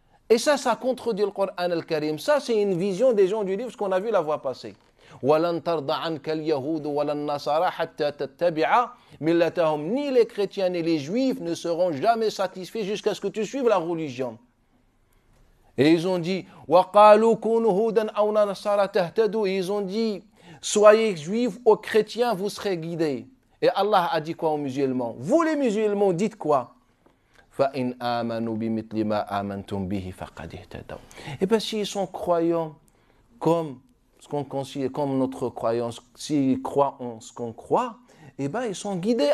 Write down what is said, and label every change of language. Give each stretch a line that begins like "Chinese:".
French: Et ça contredit le Coran al-Karim. Ça, c'est une vision des gens du livre, ce qu'on a vu la fois passée.
Arabic: وَلَنْ تَرْضَ عَنْكَ الْيَهُودُ وَلَا النَّصَارَى حَتَّى تَتَّبِعَ مِلَّتَهُمْ.
French: Ni les chrétiens ni les juifs ne seront jamais satisfaits jusqu'à ce que tu suives la religion. Et ils ont dit
Arabic: وَقَالُوا كُونُوا هُودًا أَوْ نَصَارَى تَهْتَدُوا.
French: Ils ont dit soyez juifs ou chrétiens, vous serez guidés. Et Allah a dit quoi aux musulmans? Vous les musulmans, dites quoi?
Arabic: فَإِنْ آمَنُوا بِمِثْلِ مَا آمَنْتُمْ بِهِ فَقَدِ اهْتَدَوْا.
French: Et bien s'ils sont croyants comme ce qu'on considère comme notre croyance, s'ils croient en ce qu'on croit, eh bien ils sont guidés.